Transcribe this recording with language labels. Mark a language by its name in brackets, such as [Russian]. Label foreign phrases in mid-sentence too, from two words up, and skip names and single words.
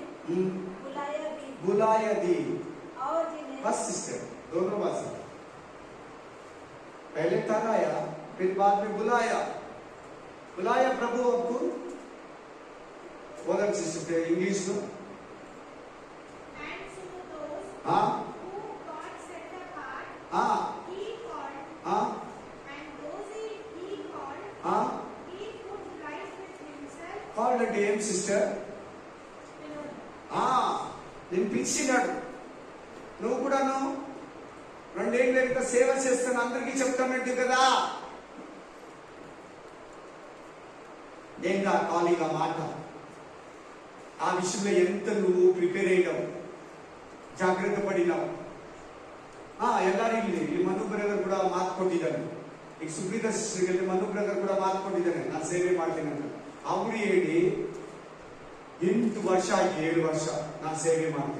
[Hindi] बुलाया दी। और जिन्हें बस सिस्टर, दोनों बात, पहले ठहराया फिर बाद में बुलाया। बुलाया प्रभु आपको, बोला सिस्टर इंग्लिश में। [English] and so those [Hindi] हाँ [English] who God set apart, [Hindi] हाँ [English] He called, [Hindi] हाँ [English] and those He called, [Hindi] हाँ [English] He put right with Himself. called a name sister. [Telugu] నేను పిలిచినాడు. నువ్వు కూడాను 2 ఏళ్ళ ఇంకా సేవ చేస్తాను అందరికీ చెప్తానంటే కదా. ఏంటా ఖాళీగా మాట? ఆ విషయంలో ఎంత నువ్వు ప్ರಿಪೇರ್ అయినావు, జాగృత పడినావు. [Kannada] ಎಲ್ಲರೂ ಇಲ್ಲಿ ಮನು ಬ್ರದರ್ ಕೂಡ ಮಾತು ಕೊಟ್ಟಿದ್ದಾನೆ. ಈಗ ಸುಪ್ರೀತಾ ಸಿಸ್ಟರ್ಗೆ ಮನು ಬ್ರದರ್ ಕೂಡ ಮಾತು ಕೊಟ್ಟಿದ್ದಾನೆ, ನಾನು ಸೇವೆ ಮಾಡ್ತೀನಿ ಅಂತ. ಅವರು ಹೇಳಿ 8 ವರ್ಷ ಆಯ್ತು, 7 ವರ್ಷ ನಾನು ಸೇವೆ ಮಾಡ್ತೀನಿ.